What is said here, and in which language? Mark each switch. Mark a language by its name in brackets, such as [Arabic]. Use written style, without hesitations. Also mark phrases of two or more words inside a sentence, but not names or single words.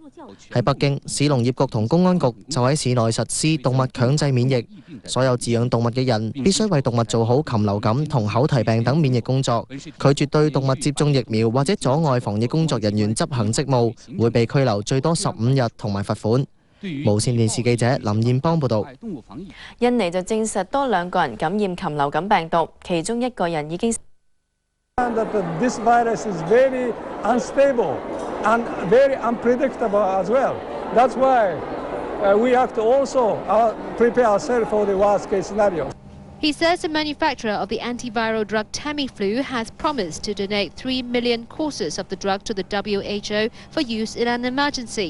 [Cantonese] 喺北京，市農業局同公安局就喺市內實施動物強制免疫，所有飼養動物嘅人必須為動物做好禽流感同口蹄病等免疫工作。拒絕對動物接種疫苗或者阻礙防疫工作人員執行職務，會被拘留最多15日同埋罰款。無線電視記者林燕邦報道。印尼就證實多2個人感染禽流感病毒，其中1個人已經。 [English] This virus is very unstable and very unpredictable as well. That's why we have to also prepare ourselves for the worst case scenario. He says the manufacturer of the antiviral drug Tamiflu has promised to donate 3 million courses of the drug to the WHO for use in an emergency.